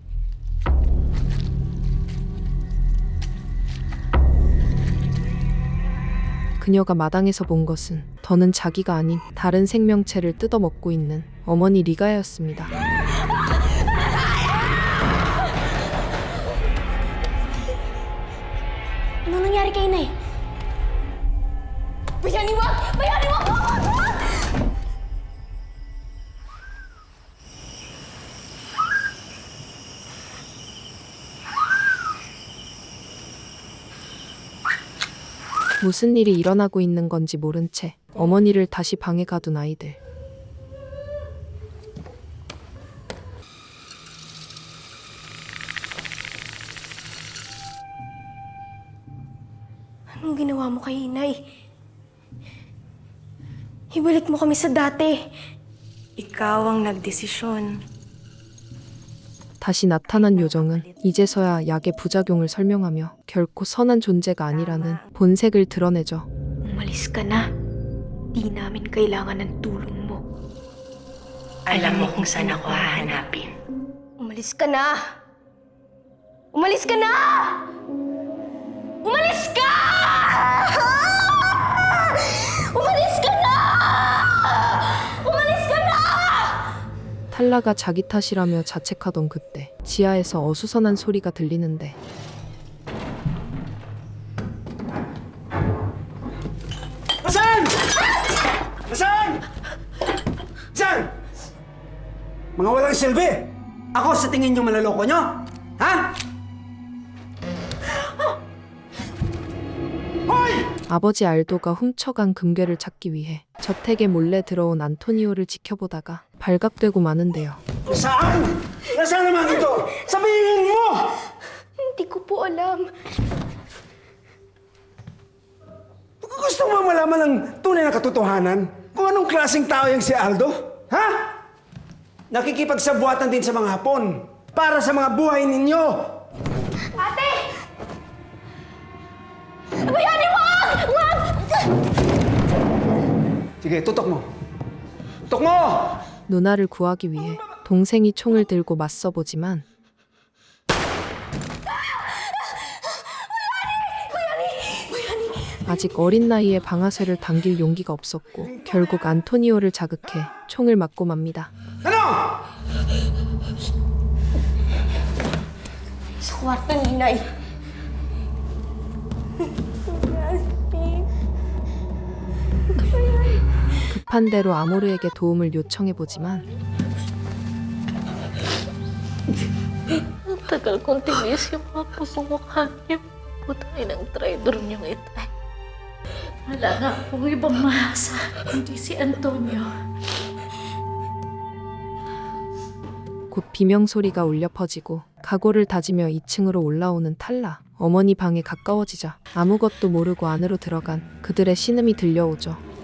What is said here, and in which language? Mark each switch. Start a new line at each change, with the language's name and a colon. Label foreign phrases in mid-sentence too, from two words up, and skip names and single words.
Korean: 그녀가 마당에서 본 것은 더는 자기가 아닌 다른 생명체를 뜯어먹고 있는 어머니 리가였습니다.
Filipino: Ano nangyari kay Inay? Bayani, wag! Bayani, wag! Wag! Wag!
Korean: 무슨 일이 일어나고 있는 건지 모른 채 어머니를 다시 방에 가둔 아이들.
Filipino: Anong ginawa mo kay Inay? Ibalik mo kami sa dati. Ikaw ang nagdesisyon.
Korean: 다시 나타난 요정은 이제서야 약의 부작용을 설명하며 결코 선한 존재가 아니라는 본색을 드러내죠.
Filipino: Umalis ka na. Di namin kailangan ng tulong mo. Alam mo kung saan ako hahanapin. Umalis ka na! Umalis ka na! Umalis ka! Umalis ka na! Umalis ka na!
Korean: 탈라가 자기 탓이라며 자책하던 그때 지하에서 어수선한 소리가 들리는데
Filipino: Nasaan? Nasaan? Saan? Mga walang silbi! Ako sa tingin niyo malaloko niyo? Ha? Hoy!
Korean: 아버지 알도가 훔쳐간 금괴를 찾기 위해 저택에 몰래 들어온 안토니오를 지켜보다가 발각되고 마는데요.
Filipino: Nasaan? Nasaan naman ito? Sabihin mo! Hindi ko po alam. Gusto mo malaman ng tunay na katotohanan? Kung anong klaseng tao yung si Aldo? Ha? Nakikipagsabwatan din sa mga Hapon para sa mga buhay ninyo. Ate! Bayani, wag! Wag! Sige, tutok mo. Tutok mo!
Korean: 누나를 구하기 위해 동생이 총을 들고 맞서보지만 아직 어린 나이에 방아쇠를 당길 용기가 없었고 결국 안토니오를 자극해 총을 맞고 맙니다.
Filipino: Ano? Sa kwarto ni Inay.
Korean: 급한 대로 아모르에게 도움을 요청해보지만
Filipino: Ang tagal kong tinis yung mga pusong mukha niyo. Putay ng traidor niyong itay. Wala nga akong ibang mahasa, kundi si Antonio.
Korean: 곧 비명소리가 울려 퍼지고 각오를 다지며 2층으로 올라오는 탈라. 어머니 방에 가까워지자 아무것도 모르고 안으로 들어간 그들의 신음이 들려오죠.